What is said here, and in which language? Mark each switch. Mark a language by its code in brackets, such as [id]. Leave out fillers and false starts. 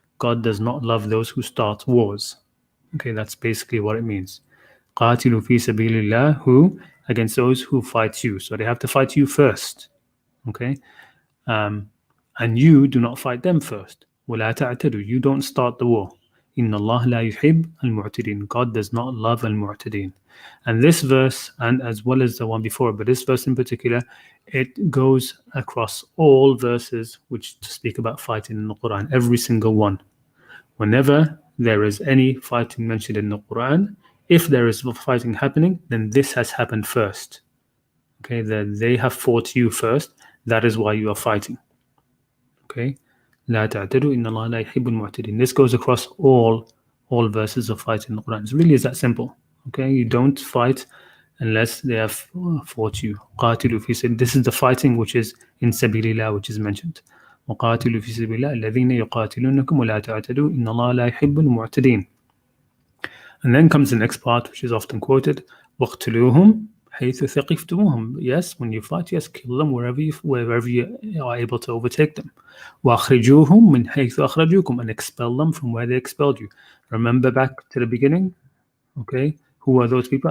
[en] God does not love those who start wars. Okay, that's basically what it means. [ar] قاتلوا في سبيل الله, [en] who against those who fight you. So they have to fight you first. Okay, and you do not fight them first. [ar] ولا تعتدوا, [en] you don't start the war. [ar] إن الله لا يحب المعتدين, [en] God does not love [ar] المعتدين. [en] And this verse, and as well as the one before, but this verse in particular, it goes across all verses which speak about fighting in the Quran, every single one. Whenever there is any fighting mentioned in the Quran, if there is fighting happening, then this has happened first. Okay, that they have fought you first, that is why you are fighting. Okay, [ar] لا تعتدوا إن الله لا يحب المعتدين. [en] This goes across all verses of fighting in the Quran. It really is that simple. Okay, you don't fight unless they have fought you. [ar] قاتلوا في سبيل, [en] this is the fighting which is in سبيل which is mentioned. [ar] وقاتلوا في سبيل الذين يقاتلونكم ولا تعتدوا إن الله لا يحب المعتدين. [en] And then comes the next part, which is often quoted, [ar] وَاقْتُلُوهُمْ حَيْثُ ثَقِفْتُمُوهُم. [en] Yes, when you fight, yes, kill them wherever you are able to overtake them. [ar] وَأَخْرِجُوهُمْ مِنْ حَيْثُ أَخْرَجُوكُم, [en] and expel them from where they expelled you. Remember back to the beginning? Okay, who are those people?